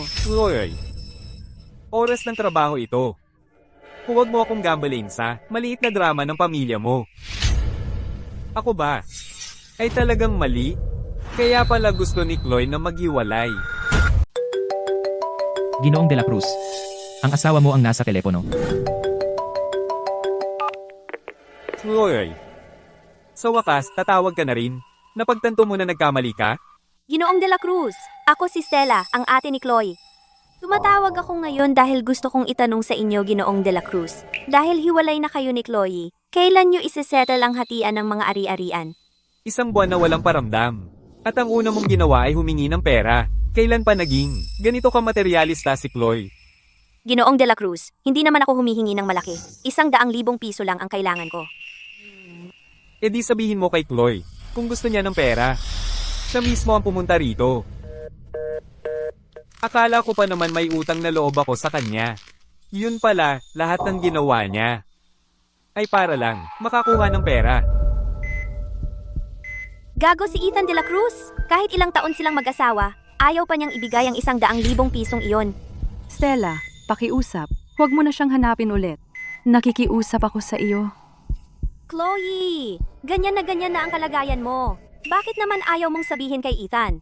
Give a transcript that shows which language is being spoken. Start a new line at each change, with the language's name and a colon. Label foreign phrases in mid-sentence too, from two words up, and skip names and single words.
Filipino: Chloe, oras ng trabaho ito. Huwag mo akong gambalain sa maliit na drama ng pamilya mo. Ako ba? Ay talagang mali? Kaya pala gusto ni Chloe na maghiwalay. Ginoong de la Cruz. Ang asawa mo ang nasa telepono. Chloe, sa wakas, tatawag ka na rin. Napagtanto mo na nagkamali ka? Ginoong de la Cruz, ako si Stella, ang ate ni Chloe. Tumatawag ako ngayon dahil gusto kong itanong sa inyo, Ginoong de la Cruz. Dahil hiwalay na kayo ni Chloe, kailan nyo isisettle ang hatian ng mga ari-arian? 1 buwan na walang paramdam. At ang una mong ginawa ay humingi ng pera. Kailan pa naging? Ganito ka materialista si Chloe. Ginoong de la Cruz, hindi naman ako humihingi ng malaki. 100,000 piso lang ang kailangan ko. Di sabihin mo kay Chloe, kung gusto niya ng pera. Siya mismo ang pumunta rito. Akala ko pa naman may utang na loob ako sa kanya. Yun pala, lahat ng ginawa niya ay para lang makakuha ng pera. Gago si Ethan de la Cruz. Kahit ilang taon silang mag-asawa, ayaw pa niyang ibigay ang 100,000 pisong iyon. Stella, pakiusap. Huwag mo na siyang hanapin ulit. Nakikiusap ako sa iyo. Chloe, ganyan na ang kalagayan mo. Bakit naman ayaw mong sabihin kay Ethan?